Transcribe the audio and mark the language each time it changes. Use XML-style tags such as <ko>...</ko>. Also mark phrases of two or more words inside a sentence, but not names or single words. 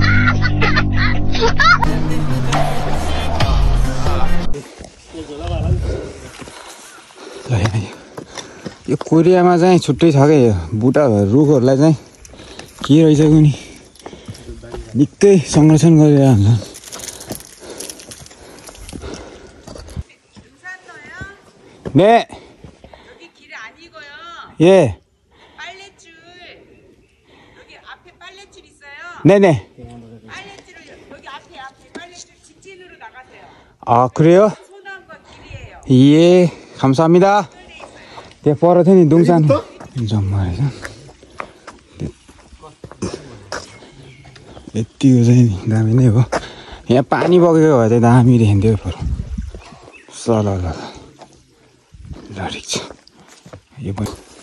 <ne>ल यो कोरियामा चाहिँ छुट्टै छ क्या यो बुटा रुखहरूलाई चाहिँ के रहेछ कुनि निकै संरक्षण गरेर हुन्छ 네.</ne> <ko>여기 길 아니고요. 예. 빨래줄 여기 앞에 빨래줄 있어요. 네네. 빨래줄을 여기 앞에 빨래줄 직진으로 나가세요. 아, 그래요? 소나무가 길이에요. 예. 감사합니다.</ko> <ne>त्यहाँ पर थियो नि दुङसान जम्मा रहेछ यतिको चाहिँ नि दामी नै हो यहाँ पानी बगेको भए चाहिँ दामी देखिन्थ्यो पर ल ल ल ल ठिक छ यो पनि</ne>